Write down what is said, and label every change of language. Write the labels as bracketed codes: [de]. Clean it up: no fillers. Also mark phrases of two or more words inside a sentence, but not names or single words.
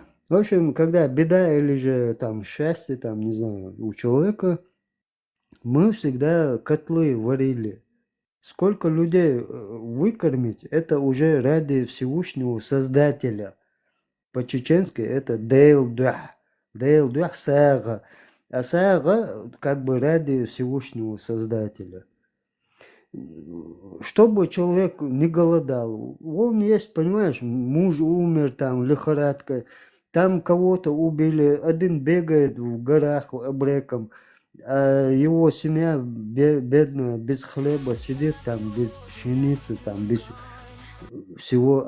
[ru] В общем, когда беда или же там счастье, там, не знаю, у человека, мы всегда котлы варили. Сколько людей выкормить, это уже ради Всевышнего Создателя. По-чеченски это дейлдух. [ce] Дейлдух сага. [ru] А сага как бы ради Всевышнего Создателя. Чтобы человек не голодал. Он есть, понимаешь, муж умер, там, лихорадка. Там кого-то убили. Один бегает в горах абреком. А его семья бедная, без хлеба сидит там, без пшеницы, там, без всего.